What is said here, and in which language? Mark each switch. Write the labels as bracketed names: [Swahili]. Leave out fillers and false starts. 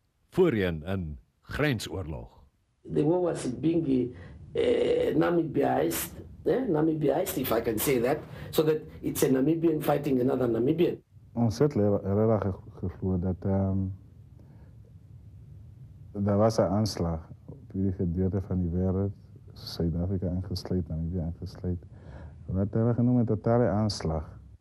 [Afrikaans] voorheen 'n grensoorlog. [English] The war was being Namibiaized, Namibiaized, if I can say that, so that it's a Namibian fighting another Namibian. [Afrikaans] Ons het regtig geglo dat daar was 'n aanslag op die gedeelte van die wêreld, Suid-Afrika ingesluit, Namibië ingesluit. Wat hulle genoem 'n totale aanslag.